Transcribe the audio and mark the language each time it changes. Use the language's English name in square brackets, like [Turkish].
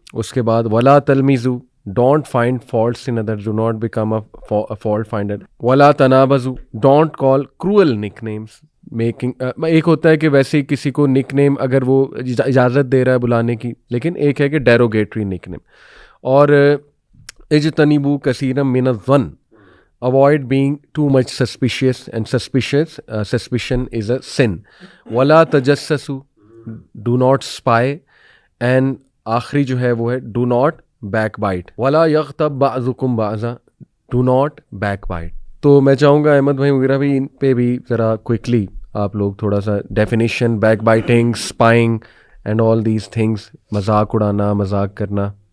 [English] اس کے بعد [Arabic] ولا تلمیزوا, [English] Don't find faults in others, do not become a fault finder. [Arabic] ولا تنابزوا, [English] Don't call cruel nicknames. [Urdu] میکنگ ایک ہوتا ہے کہ ویسے ہی کسی کو نک نیم اگر وہ اجازت دے رہا ہے بلانے کی, لیکن ایک ہے کہ ڈیروگیٹری نک نیم. [Arabic] اور اجتنبوا کثیرا من الظن, [English] avoid being too much suspicious, and suspicion is a sin. [Arabic] ولا تجسسوا, [English] do not spy, and [Urdu] آخری جو ہے وہ ہے [English] do not backbite. [Arabic] ولا یغتب بعضکم بعضا, [English] do not backbite. [Urdu] تو میں چاہوں گا احمد بھائی وغیرہ بھی ان پہ بھی ذرا کوئکلی آپ لوگ تھوڑا سا definition, back biting, [English] spying and all these things, [Urdu] مذاق اڑانا, مذاق کرنا.